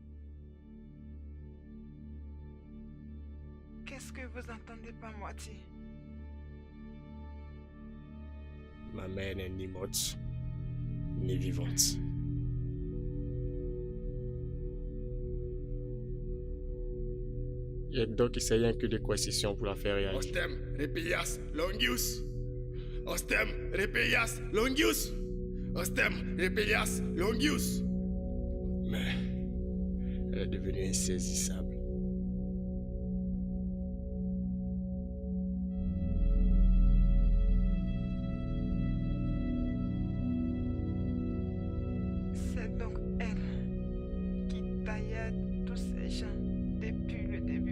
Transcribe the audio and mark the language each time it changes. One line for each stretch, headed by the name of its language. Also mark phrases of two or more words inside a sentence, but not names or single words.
French: Qu'est-ce que vous entendez par moitié? Ma mère n'est ni morte, ni vivante. Il y a donc essayé que des coercitions pour la faire réagir.
Latin: Ostem repelias longius. Ostem repelias longius. Ostem repelias longius.
French: Mais elle est devenue insaisissable. C'est donc elle qui taillade tous ces gens depuis le début.